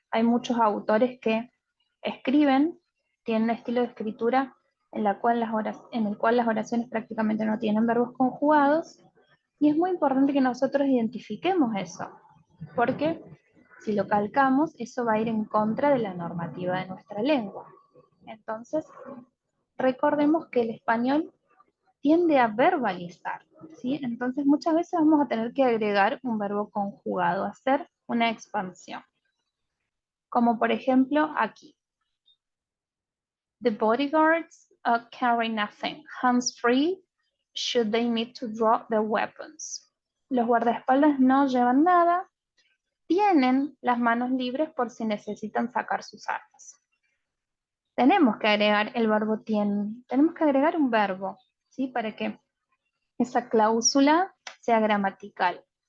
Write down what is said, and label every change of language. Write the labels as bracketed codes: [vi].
[es] Hay muchos autores que escriben, tienen un estilo de escritura en el cual las oraciones prácticamente no tienen verbos conjugados, y es muy importante que nosotros identifiquemos eso, porque si lo calcamos, eso va a ir en contra de la normativa de nuestra lengua. Entonces, recordemos que el español tiende a verbalizar, ¿sí? Entonces, muchas veces vamos a tener que agregar un verbo conjugado, hacer una expansión. Como por ejemplo aquí. [en] The bodyguards carry nothing, hands free, should they need to draw their weapons. [es] Los guardaespaldas no llevan nada, tienen las manos libres por si necesitan sacar sus armas. Tenemos que agregar el verbo tienen, tenemos que agregar un verbo, ¿sí? Para que esa cláusula sea gramatical.